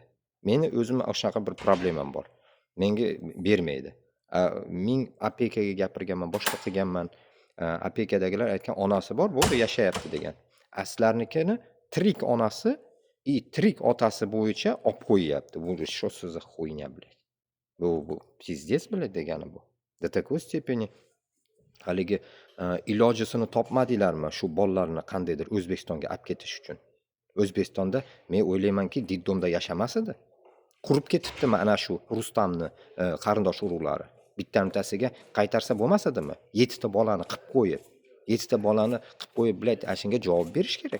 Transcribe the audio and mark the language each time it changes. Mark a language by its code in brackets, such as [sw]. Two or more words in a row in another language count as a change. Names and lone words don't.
[uz] Meni o'zim o'shanaqa bir problemam bor. Menga bermaydi. Men opekaga gapirganman, boshqa qilganman. Opekadagilar aytgan onasi bor, bo'ldi yashayapti degan. Sizlarnikini tirik onasi и tirik otasi bo'yicha olib qo'yyapti. [ru] Bu что за хуйня, блядь? [uz] Bu [ru] пиздец, блядь, [uz] degani bu. [ru] До такой степени [uz] haligi ilojisini topmadinglarmi shu bolalarni qandaydir O'zbekistonga olib ketish uchun? O'zbekistonda men o'ylaymanki, diddomda yashamas edi. Qurib ketibdi mana shu Rustamni qarindosh urug'lari. Bittasiga qaytarsa bo'lmas edimi? 7 ta bolani qilib qo'yib, 7 ta bolani qilib qo'yib, blядь, ashunga javob berish kerak.